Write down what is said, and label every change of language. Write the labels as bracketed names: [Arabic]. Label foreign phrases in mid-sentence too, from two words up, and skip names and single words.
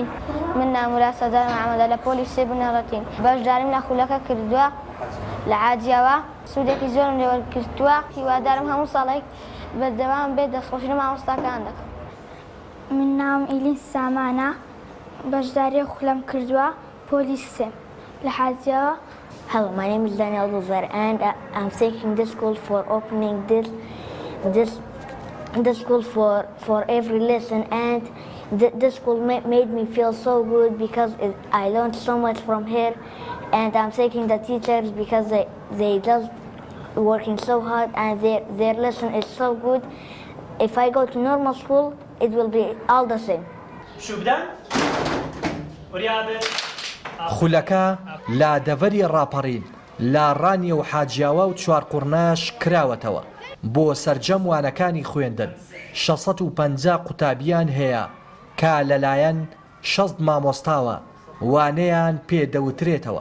[Central Kurdish] من نامورا سەدار محەممەدە لە پۆلیسی بنەڕەتین بەشداریم لە خولەکە کردووە لە عاجیەوە سوودێکی زۆرم لێوەرگرتووە. هیوادارم هەموو ساڵێک بەردەوام بێت دەستخۆشی لە مامۆستاکان دەکەم. من ناوم ئیلین سامانە، بەشداری خولەم کردووە پۆلیسێ لە حاجیەوە. [English] Hello, my name is Daniel Dozer and I'm thanking this school for opening this school for every lesson, and this school made me feel so good because I learned so much from here, and I'm thanking the teachers because they just working so hard and their lesson is so good. If I go to normal school, it will be all the same. [Central Kurdish] خولەکە لە دەڤەری ڕاپەڕین لە ڕانی و حاجیاوە و چوارقوڕناش کراوەتەوە بۆ سەرجەم وانەکانی خوێندن. 650 قوتابیان هەیە کە لەلایەن 60 مامۆستاوە وانەیان پێدەوترێتەوە.